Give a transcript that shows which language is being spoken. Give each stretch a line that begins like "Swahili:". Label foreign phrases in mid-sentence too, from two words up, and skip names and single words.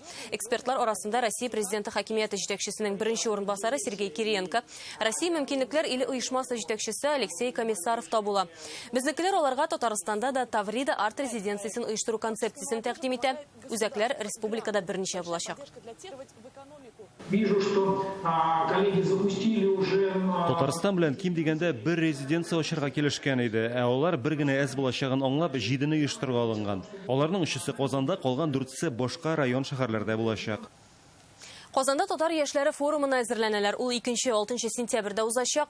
Tatar: Экспертлар арасында Россия президенты хакимияте җитәкчесенең беренче орынбасары Сергей Кириенко, Россия мөмкинлекләр иле оешмасы җитәкчесе Алексей Комиссаров та була. Безнекеләр аларга Татарстанда да Таврида арт резиденциясын оештыру концепциясын тәкъдим итә. Үзәкләр республикада берничә булачак.
Russian: Вижу, что коллеги запустили уже...
Tatar: Татарстан белән ким дигәндә бер резиденция ачарга килешкән иде, ә алар бер генә әз булачагын аңлап 7-не оештырга алынган. Аларның 3-се Казанда, калган 4-се башка район шәһәрләрдә булачак. Казанда татар яшьләре форумына әзерләнәләр. Ул 2-6 сентябрьдә узачак.